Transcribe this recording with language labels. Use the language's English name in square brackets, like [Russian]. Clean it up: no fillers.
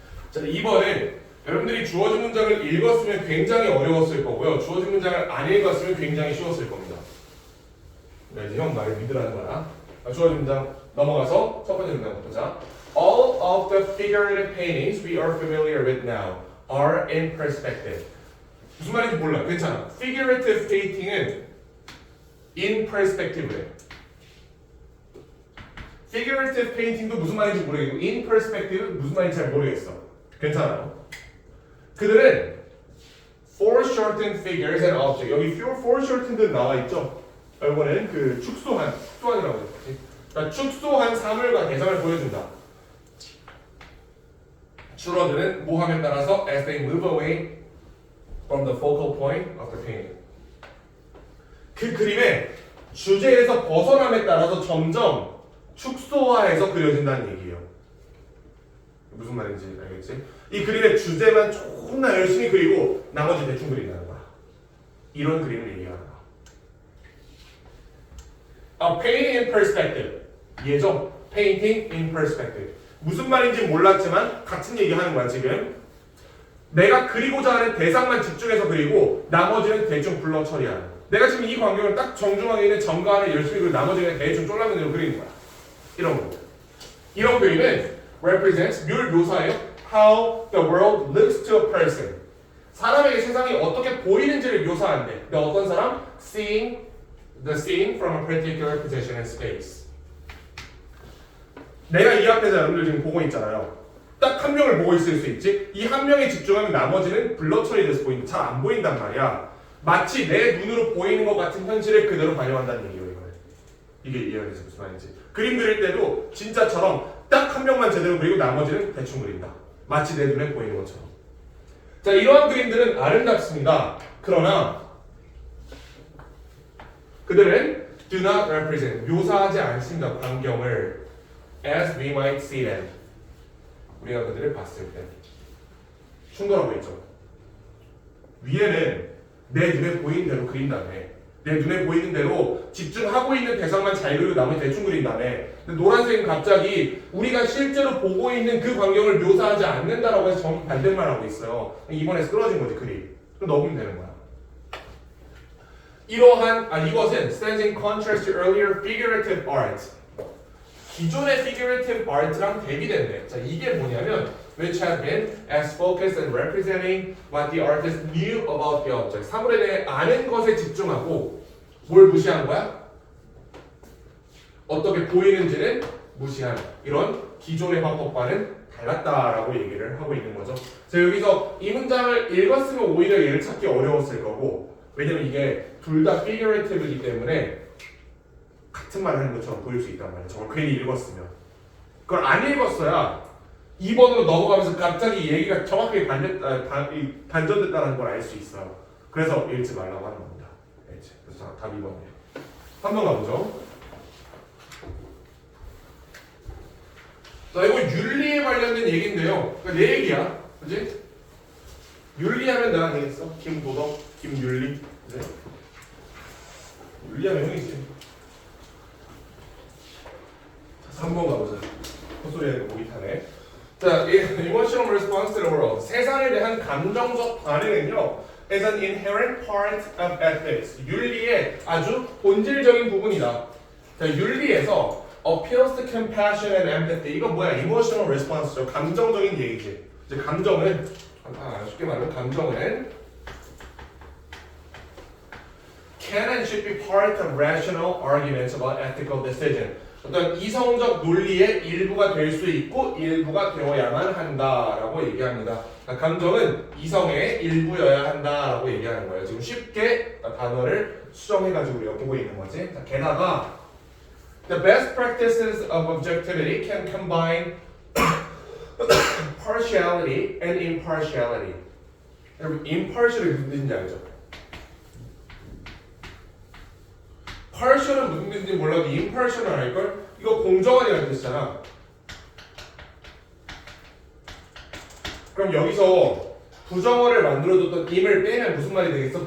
[Korean] 자, 2번은 여러분들이 주어진 문장을 읽었으면 굉장히 어려웠을 거고요. 주어진 문장을 안 읽었으면 굉장히 쉬웠을 겁니다. 네, 이제 형 말을 믿으라는 거야. 주어진 문장 넘어가서 첫 번째 문장 보자. [English] All of the figurative paintings we are familiar with now are in perspective. [Korean] 무슨 말인지 몰라. 괜찮아. Figurative painting은 in perspective래. Figurative painting도 무슨 말인지 모르겠고 in perspective 무슨 말인지 잘 모르겠어. 괜찮아요. 그들은 [English] foreshortened figures and objects. [Korean] 여기 foreshortened 나와 있죠. 이거는 그 축소한이라고 했지. 그러니까 축소한 사물과 대상을 보여준다. 줄어드는 모함에 따라서 [English] as they move away from the focal point of the painting. [Korean] 그 그림의 주제에서 벗어남에 따라서 점점 축소화해서 그려진다는 얘기예요. 무슨 말인지 알겠지? 이 그림의 주제만 존나 열심히 그리고 나머지 대충 그린다는 거야. 이런 그림을 얘기하는 거야. [English] A painting in perspective. [Korean] 이해죠? [English] Painting in perspective. [Korean] 무슨 말인지 몰랐지만 같은 얘기하는 거야 지금. 내가 그리고자 하는 대상만 집중해서 그리고 나머지는 대충 블러 처리하는. 내가 지금 이 광경을 딱 정중하게 있는 점과를 열심히 그리고 나머지는 대충 쫄라맨으로 그리는 거야. 이런 거. 이런 그림은 represents 묘사예요. [English] How the world looks to a person. [Korean] 사람에게 세상이 어떻게 보이는지를 묘사한대. 근데 어떤 사람? [English] Seeing the scene from a particular position in space. [Korean] 내가 이 앞에서 여러분들 지금 보고 있잖아요. 딱 한 명을 보고 있을 수 있지. 이 한 명에 집중하면 나머지는 블러 처리돼서 보인다. 잘 안 보인단 말이야. 마치 내 눈으로 보이는 것 같은 현실을 그대로 반영한다는 얘기예요. 이게 이해가 되지 무슨 말인지. 그림 그릴 때도 진짜처럼 딱 한 명만 제대로 그리고 나머지는 대충 그린다. 마치 내 눈에 보이는 것처럼. 자, 이러한 그림들은 아름답습니다. 그러나 그들은 [English] do not represent, [Korean] 묘사하지 않습니다. 광경을 [English] as we might see them, [Korean] 우리가 그들을 봤을 때. 충돌하고 있죠. 위에는 내 눈에 보이는 대로 그린 다음에, 내 눈에 보이는 대로 집중하고 있는 대상만 잘 그리고 나머지 대충 그린 다음에, 근데 노란색은 갑자기 우리가 실제로 보고 있는 그 광경을 묘사하지 않는다라고 해서 정확히 반대말 하고 있어요. 이번에 쓰러진 거지, 그림. 그럼 넣으면 되는 거야. 이것은 [English] stands in contrast to earlier figurative art. [Korean] 기존의 figurative art랑 대비된대. 자, 이게 뭐냐면 [English] which have been as focused and representing what the artist knew about the object. [Korean] 사물에 대해 아는 것에 집중하고 뭘 무시한 거야? 어떻게 보이는지는 무시한, 이런 기존의 화법과는 달랐다라고 얘기를 하고 있는 거죠. 자, 여기서 이 문장을 읽었으면 오히려 얘를 찾기 어려웠을 거고, 왜냐면 이게 둘 다 figurative이기 때문에 같은 말을 하는 것처럼 보일 수 있단 말이에요. 저걸 괜히 읽었으면. 그걸 안 읽었어야 2번으로 넘어가면서 갑자기 얘기가 정확하게 반전됐다는 걸 알 수 있어요. 그래서 읽지 말라고 하는 겁니다. 그래서 답 2번이에요. 3번 가보죠. 자, 이거 윤리에 관련된 얘기인데요. 그러니까 내 얘기야. 그치? 윤리하면 내가 되겠어? 김도덕, 김윤리. 그치? 윤리하면 형이지. 3번 가보자. 헛소리하니까 목이 타네. [English] 자, emotional response to the world. [Korean] 세상에 대한 감정적 반응은요, [English] is an inherent part of ethics. [Korean] 윤리의 아주 본질적인 부분이다. [English] 자, [Korean] 윤리에서 [English] appeals to compassion and empathy. [Korean] 이거 뭐야? emotional response죠. 감정적인 얘기지. 이제 감정은 쉽게 말하면 감정은 [English] can and should be part of rational arguments about ethical decision. [Korean] 어떤 이성적 논리의 일부가 될 수 있고 일부가 되어야만 한다라고 얘기합니다. 감정은 이성의 일부여야 한다라고 얘기하는 거예요. 지금 쉽게 단어를 수정해가지고 우리가 보고 있는 거지. 게다가 [English] the best practices of objectivity can combine partiality and impartiality. [Korean] 여러분, impartial이 무슨 뜻인지 알죠? partial은 무슨 뜻인지 몰라도 impartial은 알걸? 이거 공정한이라는 뜻이잖아. 그럼 여기서 부정어를 만들어줬던 im을 빼면 무슨 말이 되겠어?